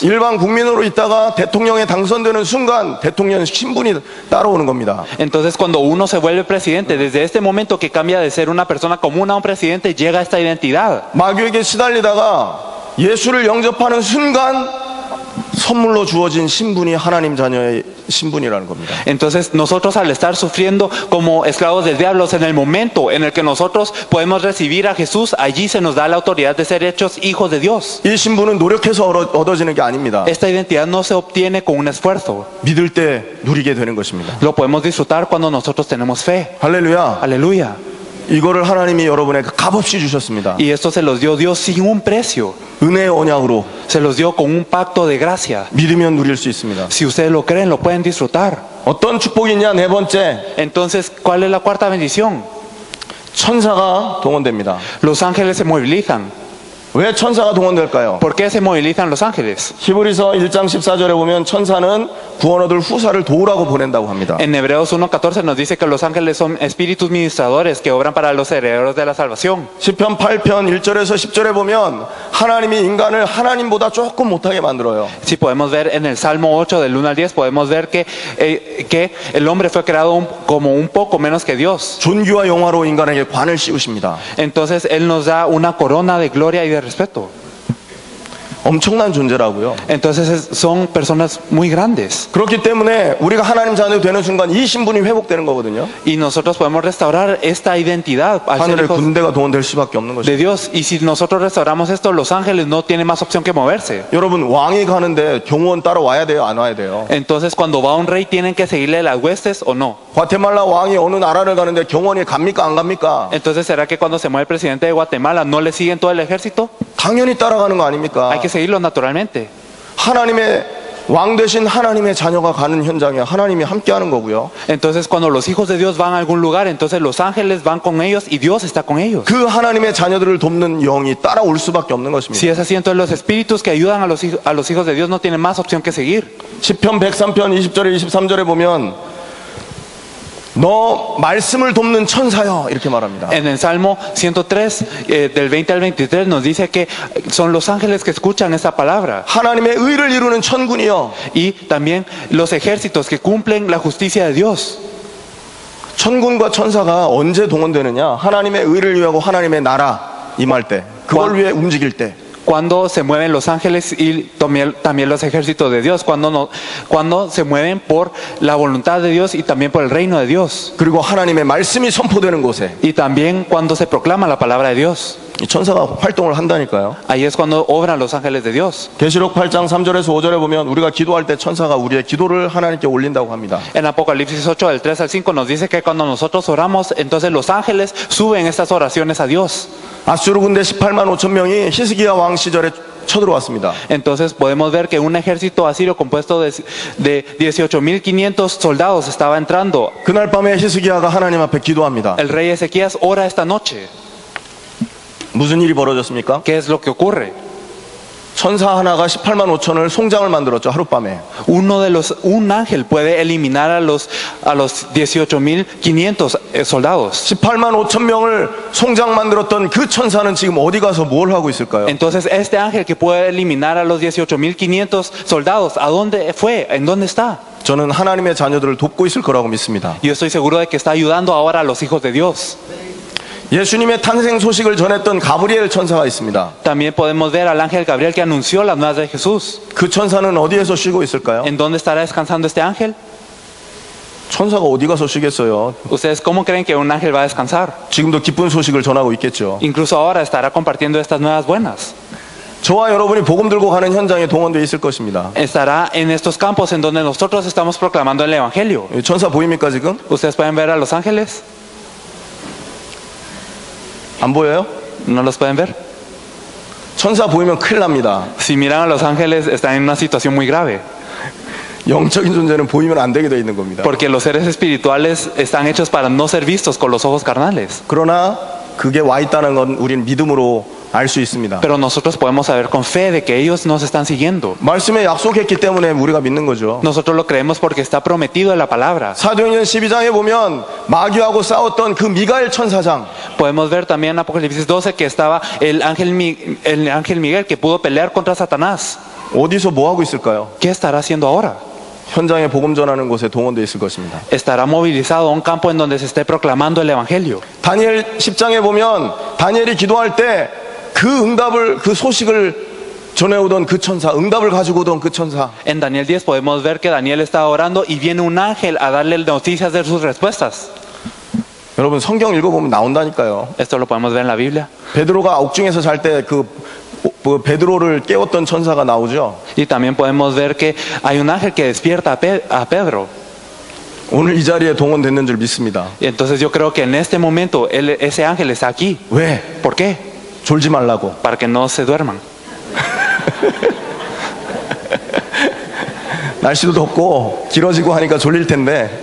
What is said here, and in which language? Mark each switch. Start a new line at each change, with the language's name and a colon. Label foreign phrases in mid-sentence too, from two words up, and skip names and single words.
Korean: 일반 국민으로 있다가 대통령에 당선되는 순간 대통령 신분이 따라오는 겁니다.
Spanish: Entonces cuando uno se vuelve presidente, desde este momento que cambia de ser una persona común a un presidente, llega esta identidad.
Korean: 마귀에게 시달리다가 예수를 영접하는 순간 선물로 주어진 신분이 하나님 자녀의 신분이라는 겁니다.
Spanish: Entonces nosotros al estar sufriendo como esclavos del diablo, en el momento en el que nosotros podemos recibir a Jesús, allí se nos da la autoridad de ser hechos hijos de Dios.
Korean: 이 신분은 노력해서 얻어지는 게 아닙니다.
Spanish: Esta identidad no se obtiene con un esfuerzo.
Korean: 믿을 때 누리게 되는 것입니다.
Spanish: Lo podemos disfrutar cuando nosotros tenemos fe.
Korean: 할렐루야.
Spanish: Aleluya.
Korean: 이거를 하나님이 여러분에게 값없이 주셨습니다.
Spanish: Y esto se los dio Dios sin un precio.
Korean: 은혜의 언약으로
Spanish: Se los dio con un pacto de gracia.
Korean: 믿으면 누릴 수 있습니다.
Spanish: Si ustedes lo creen, lo pueden disfrutar.
Korean: 어떤 축복이 있냐? 네 번째,
Spanish: Entonces, ¿cuál es la cuarta bendición?
Korean: 천사가 동원됩니다.
Spanish: Los ángeles se movilizan.
Korean: 왜 천사가 동원될까요?
Spanish: ¿Por qué se movilizan los ángeles?
Korean: 히브리서 1장 14절에 보면 천사는 구원 얻을 후사를 도우라고 보낸다고 합니다.
Spanish: En Hebreos 1:14 nos dice que los ángeles son espíritus ministradores que obran para los herederos de la salvación.
Korean: 시편 8편 1절에서 10절에 보면 하나님이 인간을 하나님보다 조금 못하게 만들어요.
Spanish: Si podemos ver en el Salmo 8 del 1 al 10, podemos ver que el hombre fue creado como un poco menos que Dios.
Korean: 존귀와 영화로 인간에게 관을 씌우십니다.
Spanish: Entonces Él nos da una corona de gloria y de respeto.
Korean: 엄청난 존재라고요.
Spanish: Entonces son personas muy grandes.
Korean: 그렇기 때문에 우리가 하나님 자녀 되는 순간 이 신분이 회복되는 거거든요.
Spanish: Y nosotros podemos restaurar esta identidad al ser
Korean: 하늘의
Spanish: hijos
Korean: 군대가 동원될 수밖에 없는
Spanish: de
Korean: 것이죠.
Spanish: Dios. Y si nosotros restauramos esto, los ángeles no tienen más opción que moverse.
Korean: 여러분 왕이 가는데 경호원 따라 와야 돼요, 안 와야 돼요?
Spanish: Entonces cuando va un rey, ¿tienen que seguirle las huestes o no?
Korean: 과테말라 왕이 어느 나라를 가는데 경호원이 갑니까 안 갑니까?
Spanish: Entonces ¿será que cuando se mueve el presidente de Guatemala no le siguen todo el ejército?
Korean: 당연히 따라가는 거 아닙니까?
Spanish: Hay que seguirlo naturalmente.
Korean: 하나님의 왕 되신 하나님의 자녀가 가는 현장에 하나님이 함께하는 거고요.
Spanish: Entonces cuando los hijos de Dios van a algún lugar, entonces los ángeles van con ellos y Dios está con ellos.
Korean: 그 하나님의 자녀들을 돕는 영이 따라올 수밖에 없는 것입니다.
Spanish: Si es así, entonces los espíritus que ayudan a los hijos de Dios no tienen más opción que seguir.
Korean: 시편 103편 20절에 23절에 보면 너 말씀을 돕는 천사여 이렇게 말합니다.
Spanish: En el Salmo 103, del 20 al 23, nos dice que son los ángeles que escuchan esta palabra.
Korean: 하나님의 의를 이루는 천군이여.
Spanish: Y también los ejércitos que cumplen la justicia de Dios.
Korean: 천군과 천사가 언제 동원되느냐? 하나님의 의를 위하고 하나님의 나라 임할 때, 그걸 위해 움직일 때.
Spanish: cuando se mueven los ángeles y también los ejércitos de Dios, cuando se mueven por la voluntad de Dios y también por el reino de Dios.
Korean: 그리고 하나님의 말씀이 선포되는 곳에
Spanish: Y también cuando se proclama la palabra de Dios.
Korean: 이 천사가 활동을 한다니까요.
Spanish: Ahí es cuando obran los ángeles de Dios.
Korean: 계시록 8장 3절에서 5절에 보면 우리가 기도할 때 천사가 우리의 기도를 하나님께 올린다고 합니다.
Spanish: En Apocalipsis 8, del 3 al 5 nos dice que cuando nosotros oramos, entonces los ángeles suben estas oraciones a Dios.
Korean: 아수르 군대 18만 5천 명이 히스기야 왕 시절에 쳐들어왔습니다.
Spanish: Entonces podemos ver que un ejército asirio compuesto de 18.500 soldados estaba entrando.
Korean: 그날 밤에 히스기야가 하나님 앞에 기도합니다.
Spanish: El rey Ezequías ora esta noche.
Korean: 무슨 일이 벌어졌습니까?
Spanish: ¿Qué es lo que ocurre?
Korean: 천사 하나가 18만 5천을 송장을 만들었죠, 하룻밤에.
Spanish: Un ángel puede eliminar a los 18.500 soldados.
Korean: 18만 5천 명을 송장 만들었던 그 천사는 지금 어디 가서 뭘 하고 있을까요?
Spanish: Entonces este ángel que puede eliminar a los 18.500 soldados, ¿a dónde fue? ¿En dónde está?
Korean: 저는 하나님의 자녀들을 돕고 있을 거라고 믿습니다.
Spanish: Yo estoy seguro de que está ayudando ahora a los hijos de Dios.
Korean: 예수님의 탄생 소식을 전했던 가브리엘 천사가 있습니다.
Spanish: También podemos ver al ángel Gabriel que anunció las nuevas de Jesús.
Korean: 그 천사는 어디에서 쉬고 있을까요?
Spanish: ¿En dónde estará descansando este ángel?
Korean: 천사가 어디 가서 쉬겠어요?
Spanish: ¿Ustedes cómo creen que un ángel va a descansar?
Korean: 지금도 기쁜 소식을 전하고 있겠죠.
Spanish: Incluso ahora estará compartiendo estas nuevas buenas.
Korean: 저와 여러분이 복음 들고 가는 현장에 동원되어 있을 것입니다.
Spanish: Estará en estos campos en donde nosotros estamos proclamando el evangelio.
Korean: 천사 보입니까 지금?
Spanish: ¿Ustedes pueden ver a los ángeles?
Korean: 안 보여요?
Spanish: ¿No los pueden ver?
Korean: 천사 보이면 큰일 납니다.
Spanish: Si miran a los ángeles, están en una situación muy grave.
Korean: 영적인 존재는 보이면 안 되게 되어 있는 겁니다.
Spanish: Porque los seres espirituales están hechos para no ser vistos con los ojos carnales.
Korean: 그러나 그게 와 있다는 건 우리는 믿음으로 알 수 있습니다.
Spanish: Pero nosotros podemos saber con fe de que ellos nos están siguiendo.
Korean: 말씀에 약속했기 때문에 우리가 믿는 거죠.
Spanish: Nosotros lo creemos porque está prometido en la palabra.
Korean: 사도행전 12장에 보면 마귀하고 싸웠던 그 미가엘 천사장,
Spanish: Podemos ver también en Apocalipsis 12 que estaba el ángel Miguel que pudo pelear contra Satanás.
Korean: 어디서 뭐 하고 있을까요?
Spanish: ¿Qué estará haciendo ahora?
Korean: 현장에 복음 전하는 곳에 동원되어 있을 것입니다.
Spanish: Estará movilizado a un campo en donde se esté proclamando el evangelio.
Korean: 다니엘 10장에 보면 다니엘이 기도할 때 그 응답을, 그 소식을 전해오던 그 천사, 응답을 가지고 오던 그 천사,
Spanish: En Daniel 10 podemos ver que Daniel estaba orando y viene un ángel a darle noticias de sus respuestas.
Korean: 여러분 성경 읽어보면 나온다니까요.
Spanish: Esto lo podemos ver en la Biblia.
Korean: 베드로가 옥중에서 잘 때 그 베드로를 깨웠던 천사가 나오죠.
Spanish: Y también podemos ver que hay un ángel que despierta a Pedro.
Korean: 오늘 이 자리에 동원됐는 줄 믿습니다.
Spanish: Y entonces yo creo que en este momento ese ángel está aquí.
Korean: 왜?
Spanish: ¿Por qué?
Korean: 졸지 말라고.
Spanish: Para que no se duerman.
Korean: 날씨도 덥고 길어지고 하니까 졸릴 텐데